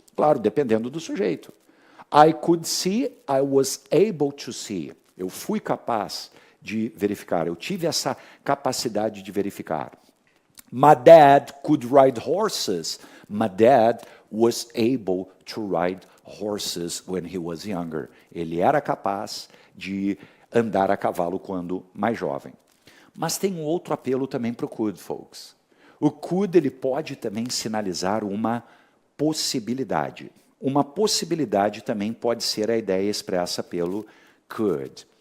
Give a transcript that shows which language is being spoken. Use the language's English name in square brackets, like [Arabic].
[Portuguese] Claro, dependendo do sujeito. [English] I could see, I was able to see. [Portuguese] Eu fui capaz, de verificar. Eu tive essa capacidade de verificar. [English] My dad could ride horses. My dad was able to ride horses when he was younger. [Portuguese] Ele era capaz de andar a cavalo quando mais jovem. Mas tem um outro apelo também para o could, folks. O could ele pode também sinalizar uma possibilidade. Uma possibilidade também pode ser a ideia expressa pelo could.